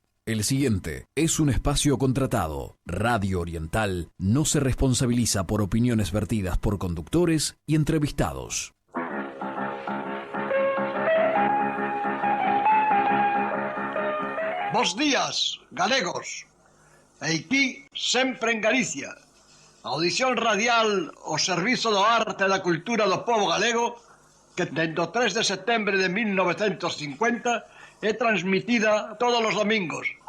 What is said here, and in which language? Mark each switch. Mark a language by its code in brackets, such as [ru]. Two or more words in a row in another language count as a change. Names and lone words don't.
[es] El siguiente es un espacio contratado. Radio Oriental no se responsabiliza por opiniones vertidas por conductores y entrevistados. [gl] Bos días, galegos. Aquí, sempre en Galicia. Audición radial ao servizo do arte e da cultura do povo galego que dende o 3 de setembro de 1950 é transmitida todos os domingos.